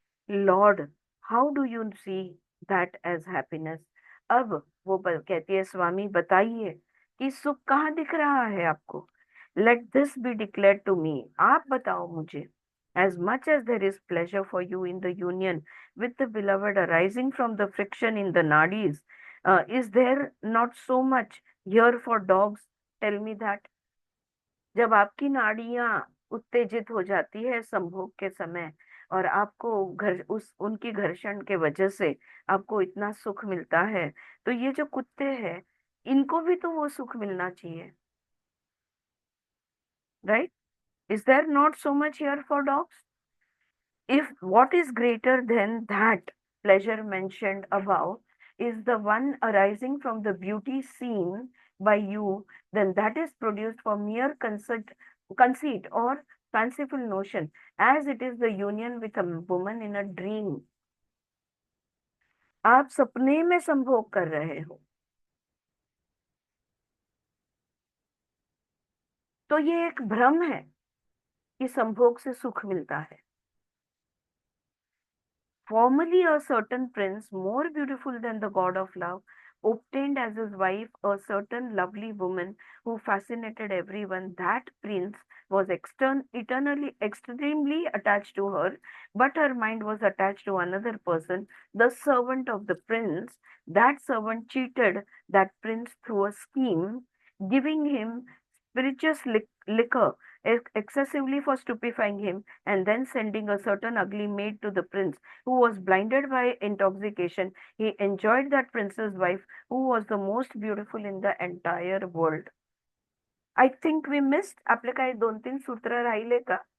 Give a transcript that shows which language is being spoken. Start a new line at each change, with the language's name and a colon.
English: Lord, how do you see that as happiness?
Hindi: अब वो कहती है, स्वामी बताइए कि सुख कहाँ दिख रहा है आपको?
English: let this be declare to me,
Hindi: आप बताओ मुझे।
English: As much as there is pleasure for you in the union with the beloved arising from the friction in the nadis, is there not so much here for dogs? Tell me that.
Hindi: जब आपकी नाड़ियां उत्तेजित हो जाती है संभोग के समय, और आपको उनकी घर्षण के वजह से आपको इतना सुख मिलता है, तो ये जो कुत्ते हैं, इनको भी तो वो सुख मिलना चाहिए, right?
English: Is there not so much here for dogs? If what is greater than that pleasure mentioned above is the one arising from the beauty seen by you, then that is produced for mere conceit or fanciful notion, as it is the union with a woman in a dream.
Hindi: आप सपने में संभोग कर रहे हो, तो ये एक भ्रम है कि संभोग से सुख मिलता है।
English: Formerly a certain prince, more beautiful than the god of love, obtained as his wife a certain lovely woman who fascinated everyone. That prince was extremely attached to her, but her mind was attached to another person, the servant of the prince. That servant cheated that prince through a scheme, giving him spirituous liquor excessively for stupefying him, and then sending a certain ugly maid to the prince, who was blinded by intoxication. He enjoyed that prince's wife, who was the most beautiful in the entire world. I think we missed.
Marathi: आपले काही 2-3 सूत्र राहिले का?